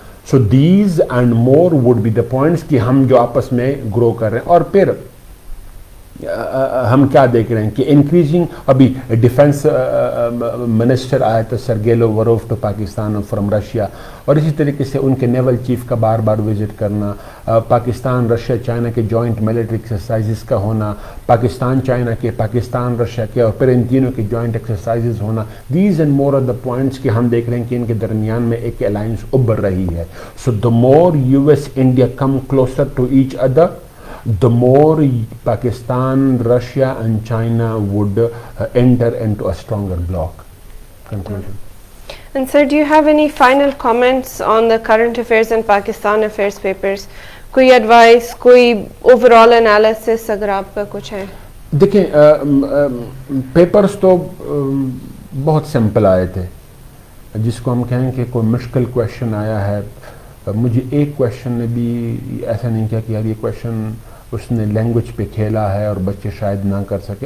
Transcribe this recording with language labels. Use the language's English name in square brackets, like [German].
[English] so these and more would be the points [Urdu] کہ ہم جو آپس میں گرو کر رہے ہیں. اور پھر ہم کیا دیکھ رہے ہیں کہ انکریزنگ، ابھی ڈیفنس منسٹر آیا تھا Sergei Lavrov to Pakistan from Russia, اور اسی طریقے سے ان کے نیول چیف کا بار بار وزٹ کرنا، پاکستان رشیا چائنا کے جوائنٹ ملٹری ایکسرسائزز کا ہونا، پاکستان چائنا کے، پاکستان رشیا کے، اور پھر ان تینوں کے جوائنٹ ایکسرسائزز ہونا. [English] these and more are the points [Urdu] کہ ہم دیکھ رہے ہیں کہ ان کے درمیان میں ایک الائنس ابھر رہی ہے. [English] So the more US India come closer to each other, the more Pakistan, Russia and China would enter into a stronger bloc. Conclusion. And sir, do you have any final comments on the current affairs and Pakistan affairs papers? [Urdu] کوئی advice, کوئی overall analysis اگر آپ کا کچھ ہے؟ دیکھیں papers تو بہت سمپل آئے تھے. جس کو ہم کہیں کہ کوئی مشکل کویشچن آیا ہے، مجھے ایک کویشچن نے بھی ایسا نہیں کیا کہ یار یہ کویشچن اس نے لینگویج پہ کھیلا ہے اور بچے شاید نہ کر سکے.